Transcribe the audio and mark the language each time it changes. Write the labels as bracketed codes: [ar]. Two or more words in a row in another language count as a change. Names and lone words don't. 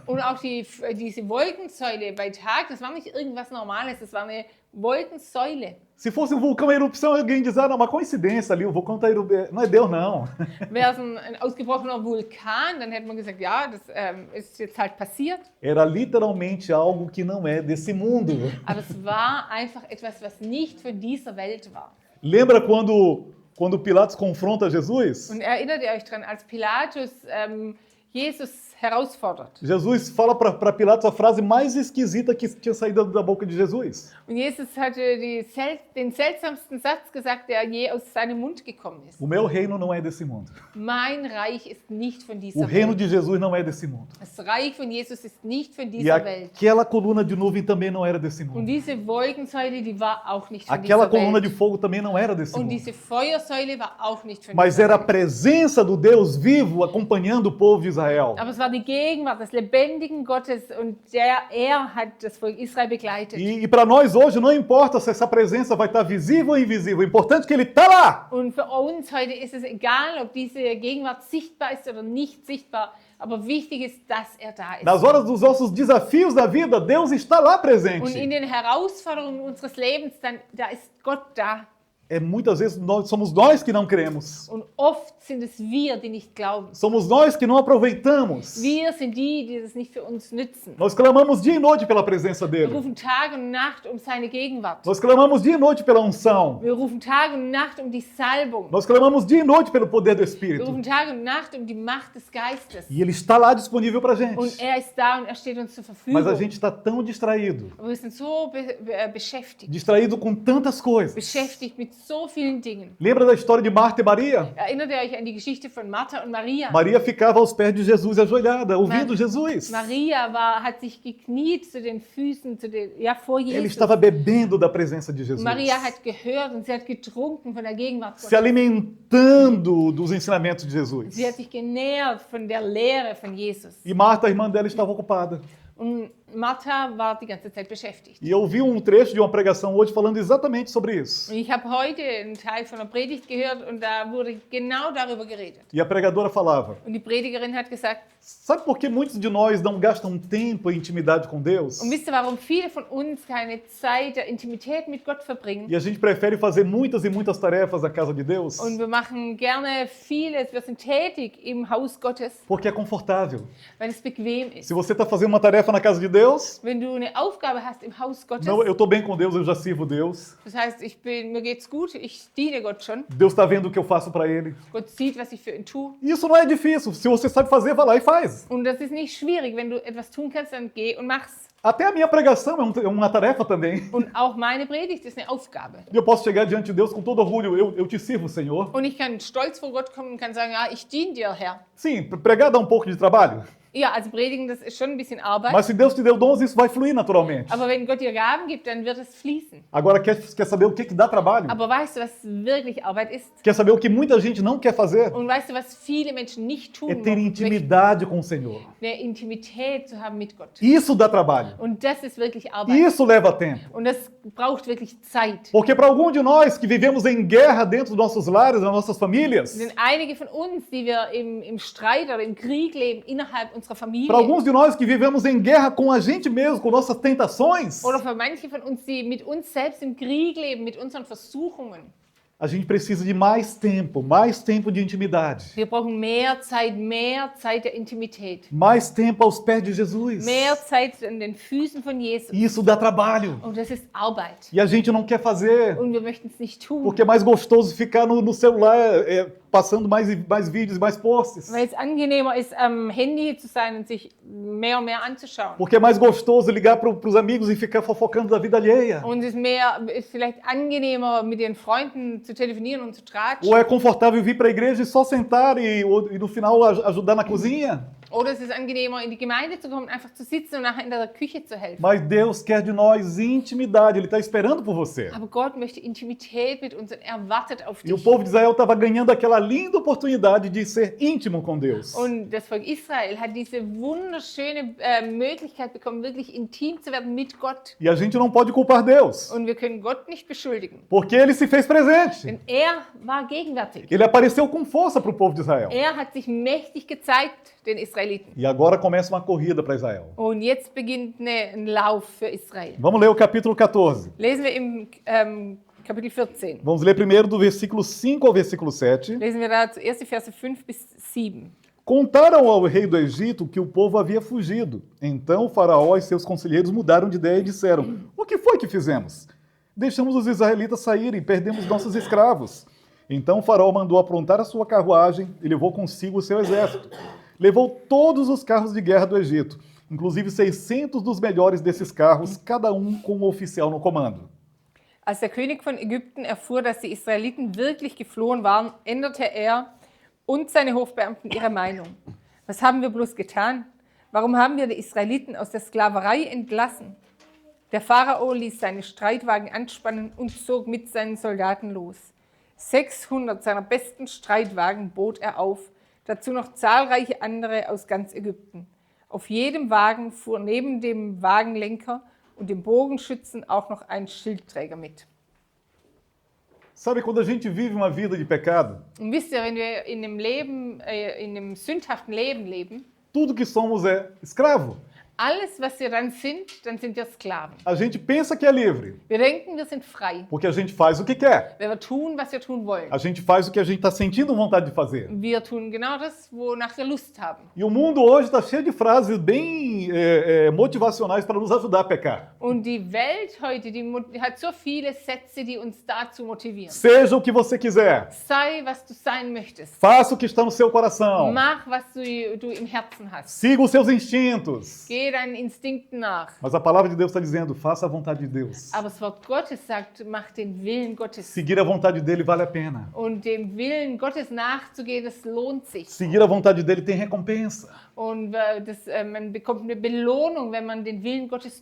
[de] Und auch diese Wolkensäule bei Tag, das war nicht irgendwas Normales, das war eine Wolkensäule. [pt] Se fosse um vulcão em erupção, alguém diz, ah, não, uma coincidência ali, o vulcão está erupendo. Não é Deus, não. [de] Wäre es ein ausgebrochener Vulkan, dann hätte man gesagt, ja, das ist jetzt halt passiert. [pt] Era literalmente algo que não é desse mundo. [de] Aber es war einfach etwas, was nicht von dieser Welt war. [pt] Lembra quando Pilatos confronta Jesus? [de] Und erinnert ihr euch dran, als Pilatus Jesus herausfordert. [pt] Jesus fala para Pilatos a frase mais esquisita que tinha saído da boca de Jesus. [de] Und Jesus hatte den seltsamsten Satz gesagt, der je aus seinem Mund gekommen ist. [pt] O meu reino não é desse mundo. [de] Mein Reich ist nicht von [pt] O [de] dieser [pt] reino [de] Welt. [pt] de Jesus não é desse mundo. [de] Das Reich von Jesus ist nicht von [pt] E [de] dieser Welt. [pt] aquela coluna de nuvem também não era desse [de] Und [pt] mundo. [de] diese Wolkensäule, die war auch nicht von [pt] Aquela [de] dieser [pt] coluna de [de] Welt. [pt] fogo também não era desse [de] Und [pt] mundo. [de] diese Feuersäule war auch nicht von [pt] Mas [de] dieser [pt] era a [de] Welt. [pt] presença do Deus vivo acompanhando o povo de Israel. [de] Aber es war die Gegenwart des lebendigen Gottes und er hat das Volk Israel begleitet. [pt] E para nós hoje não importa se essa presença vai estar visível ou invisível, o importante é que ele está lá. [de] Und für uns heute ist es egal, ob diese Gegenwart sichtbar ist oder nicht sichtbar, aber wichtig ist, dass er da ist. [pt] Nas horas dos nossos desafios da vida, Deus está lá [de] Und in [pt] presente. [de] den Herausforderungen unseres Lebens, da ist Gott da. [pt] Muitas vezes somos nós que não cremos. [de] Und oft sind es wir, die nicht glauben. [pt] Somos nós que não aproveitamos. [de] Wir sind die das nicht für uns nützen. [pt] Nós clamamos dia e noite pela presença [de] Wir [pt] dele. [de] rufen Tag und Nacht um seine Gegenwart. [pt] Nós clamamos dia e noite pela unção. [de] Wir rufen Tag und Nacht um die Salbung. [pt] Nós clamamos dia e noite pelo poder do [de] Wir [pt] Espírito. [de] rufen Tag und Nacht um die Macht des Geistes. [pt] E ele está lá disponível para gente. [de] Und er ist da und er steht uns zur Verfügung. [pt] Mas a gente está tão distraído. [de] Aber wir sind so beschäftigt. [pt] Distraído com tantas coisas. [de] Beschäftigt mit so vielen Dingen. [pt] Lembra da história de Marta e Maria? [de] Erinnert ihr euch an die Geschichte von Martha und Maria? [pt] Maria ficava aos pés de Jesus ajoelhada, ouvindo Jesus. [de] Maria hat sich gekniet zu den Füßen, vor [pt] Ele [de] Jesus. [pt] estava bebendo da presença de Jesus. [de] Maria hat gehört und sie hat getrunken von der Gegenwart [pt] Se [de] Gottes. [pt] alimentando dos ensinamentos de Jesus. [de] Sie hat sich genährt von der Lehre von Jesus. [pt] E Marta, a irmã dela, estava ocupada. [de] Und Martha war die ganze Zeit beschäftigt. [pt] E eu vi um trecho de uma pregação hoje falando exatamente sobre isso. [de] Und ich habe heute einen Teil von einer Predigt gehört und da wurde genau darüber geredet. [pt] E a pregadora falava: [de] Und die Predigerin hat gesagt, [pt] sabe por que muitos de nós não gastam tempo em intimidade com Deus? [de] und wisst ihr, warum viele von uns keine Zeit der Intimität mit Gott verbringen? [pt] E a gente prefere fazer muitas e muitas tarefas na casa de Deus? [de] Und wir machen gerne vieles, wir sind tätig im Haus Gottes, [pt] Porque é confortável. [de] weil es bequem ist. [pt] Se você está fazendo uma tarefa na casa de Deus, Wenn du eine Aufgabe hast im Haus Gottes, não, eu estou bem com Deus, eu já sirvo Deus. [de] das heißt, mir geht's gut, ich diene Gott schon. [pt] Deus está vendo o que eu faço para Ele. [de] Gott sieht, was ich für ihn tue. [pt] E isso não é difícil. Se você sabe fazer, vai lá e faz. [de] Und das ist nicht schwierig. Wenn du etwas tun kannst, dann geh und mach's. [pt] Até a minha pregação é uma tarefa também. [de] Und auch meine Predigt ist eine Aufgabe. [pt] E eu posso chegar diante de Deus com todo orgulho. Eu te sirvo, Senhor. [de] Und ich kann stolz vor Gott kommen und kann sagen, ja, ich diene dir, Herr. [pt] Sim, pregar dá um pouco de trabalho. [de] Ja, also predigen, das ist schon ein bisschen Arbeit. [pt] Mas se Deus te deu dons, isso vai fluir naturalmente. [de] Aber wenn Gott dir Gaben gibt, dann wird es fließen. [pt] Agora, quer saber o que dá trabalho? [de] Aber weißt du, was wirklich Arbeit ist? [pt] Quer saber o que muita gente não quer fazer? [de] Und weißt du, was viele Menschen nicht tun [pt] É ter [de] möchten? [pt] intimidade com o Senhor. [de] Eine Intimität zu haben mit Gott. [pt] Isso dá trabalho. [de] Und das ist wirklich Arbeit. [pt] Isso leva tempo. [de] Und das braucht wirklich Zeit. [pt] Porque para algum de nós que vivemos em guerra dentro dos nossos lares, das nossas famílias, [de] Denn einige von uns, die wir im Streit oder im Krieg leben, innerhalb unserer Familie, [pt] para alguns de nós que vivemos em guerra com a gente mesmo, com nossas tentações, [de] oder für manche von uns, die mit uns selbst im Krieg leben, mit unseren Versuchungen, [pt] a gente precisa de mais tempo de intimidade. [de] wir brauchen mehr Zeit der Intimität. [pt] Mais tempo aos pés de Jesus. [de] Mehr Zeit an den Füßen von Jesus. [pt] E isso dá trabalho. [de] Und das ist Arbeit. [pt] E a gente não quer fazer, [de] Und wir möchten es nicht tun. [pt] porque é mais gostoso ficar no celular, passando mais vídeos, mais posts. [de] Weil es angenehmer ist, am Handy zu sein und sich mehr und mehr anzuschauen. [pt] Porque é mais gostoso ligar para os amigos e ficar fofocando da vida alheia. [de] Und es ist vielleicht angenehmer, mit den Freunden zu telefonieren und zu tratschen. [pt] Ou é confortável vir para a igreja e só sentar e no final ajudar na cozinha. [de] Oder es ist angenehmer, in die Gemeinde zu kommen, einfach zu sitzen und nachher in der Küche zu helfen. [pt] Mas Deus quer de nós intimidade, Ele está esperando por você. [de] Aber Gott möchte Intimität mit uns und er wartet auf [pt] E o [de] dich. [pt] povo de Israel estava ganhando aquela linda oportunidade de ser íntimo com Deus. [de] Und das Volk Israel hat diese wunderschöne Möglichkeit bekommen, wirklich intim zu werden mit Gott. [pt] E a gente não pode culpar Deus, [de] Und wir können Gott nicht beschuldigen, [pt] porque Ele se fez presente. [de] denn er war gegenwärtig. [pt] Ele apareceu com força para o povo de Israel. [de] Er hat sich mächtig gezeigt, den Israeliten. [pt] E agora começa uma corrida para Israel. [de] Und jetzt beginnt ein Lauf für Israel. [pt] Vamos ler o capítulo 14. [de] Lesen wir im Kapitel 14. [pt] Vamos ler primeiro do versículo 5 ao versículo 7. [de] Lesen wir da zuerst die Verse 5 bis 7. [pt] Contaram ao rei do Egito que o povo havia fugido. Então o faraó e seus conselheiros mudaram de ideia e disseram: o que foi que fizemos? Deixamos os israelitas saírem, perdemos nossos escravos. Então o faraó mandou aprontar a sua carruagem e levou consigo o seu exército. Levou todos os carros de guerra do Egito, inclusive 600 dos melhores desses carros, cada um com um oficial no comando. [de] Als der König von Ägypten erfuhr, dass die Israeliten wirklich geflohen waren, änderte er und seine Hofbeamten ihre Meinung. Was haben wir bloß getan? Warum haben wir die Israeliten aus der Sklaverei entlassen? Der Pharao ließ seine Streitwagen anspannen und zog mit seinen Soldaten los. 600 seiner besten Streitwagen bot er auf, dazu noch zahlreiche andere aus ganz Ägypten. Auf jedem Wagen fuhr neben dem Wagenlenker und dem Bogenschützen auch noch ein Schildträger mit. [pt] Sabe, quando a gente vive uma vida de pecado, [de] Und wisst ihr, wenn wir in einem sündhaften Leben leben, [pt] tudo que somos é escravo. [de] alles, was wir dann sind wir Sklaven. [pt] A gente pensa que é livre, [de] Wir denken, wir sind frei, [pt] porque a gente faz o que quer. [de] wenn wir tun, was wir tun wollen. [pt] A gente faz o que a gente está sentindo vontade de fazer. [de] Wir tun genau das, wonach wir Lust haben. [pt] E o mundo hoje está cheio de frases bem motivacionais para nos ajudar a pecar. [de] Und die Welt heute, die hat so viele Sätze, die uns dazu motivieren. [pt] Seja o que você quiser. [de] Sei, was du sein möchtest. [pt] Faça o que está no seu coração. [de] Mach, was du im Herzen hast. [pt] Siga os seus instintos. [de] Geh deinen Instinkten nach. [pt] Mas a palavra de Deus está dizendo, faça a vontade de Deus. [de] Aber das Wort Gottes sagt, mach den Willen Gottes. [pt] Seguir a vontade dele vale a pena. [de] Und dem Willen Gottes nachzugehen, das lohnt sich. [pt] Seguir a vontade dele tem recompensa. [de] Und man bekommt eine Belohnung, wenn man den Willen Gottes